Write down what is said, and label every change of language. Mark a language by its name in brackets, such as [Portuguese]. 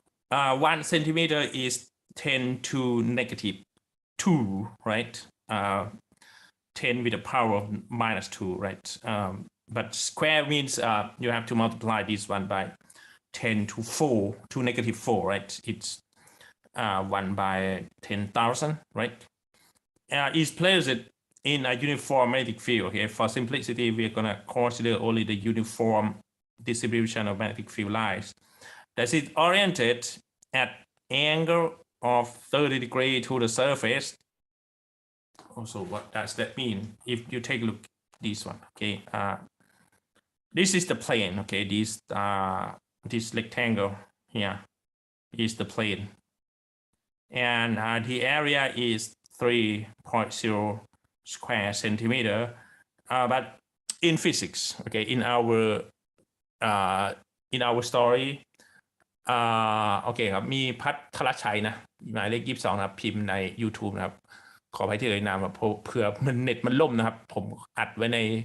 [English] 1 centimeter is 10 to negative 2 right 10 with the power of -2 right but square means you have to multiply this one by 10 to 4 to negative 4 right it's 1 by 10,000 right is placed in a uniform magnetic field. Okay, for simplicity, we're gonna consider only the uniform distribution of magnetic field lines. That is oriented at angle of 30 degrees to the surface. Also, what does that mean? If you take a look at this one, okay, this is the plane. Okay, this rectangle here is the plane, and the area is 3.0 square centimeter. But in physics, okay, in our story [Thai] โอเคครับมีพัทรชัยนะหมายเลข22นะครับพิมพ์ใน YouTube นะครับขออภัยที่เอ่ยนามครับเผื่อมันเน็ตมันล่มนะครับผมอัดไว้ใน